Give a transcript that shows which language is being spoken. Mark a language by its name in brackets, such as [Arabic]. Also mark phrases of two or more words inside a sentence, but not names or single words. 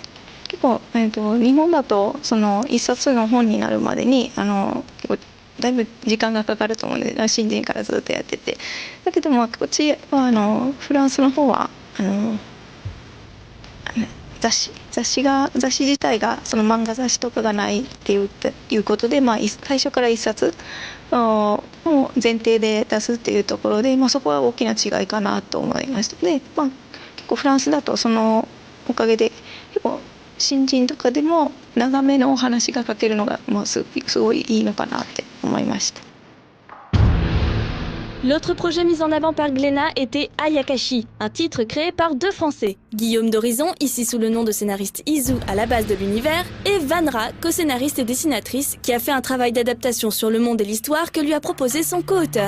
[Japanese] 結構、日本だとその一冊の本になるまでに結構だいぶ時間がかかると思うので新人からずっとやってて、だけどこっちはフランスの方は雑誌自体がその漫画雑誌とかがないっていうことで、最初から一冊を前提で出すっていうところで、そこは大きな違いかなと思いました。で、結構フランスだとそのおかげで結構新人とかでも長めのお話が書けるのがすごいいいのかなって思いました。 [French] L'autre projet mis en avant par Gléna était Ayakashi, un titre créé par deux Français. Guillaume d'Horizon, ici sous le nom de scénariste Izu à la base de l'univers, et Vanra, co-scénariste et dessinatrice, qui a fait un travail d'adaptation sur le monde et l'histoire que lui a proposé son co-auteur.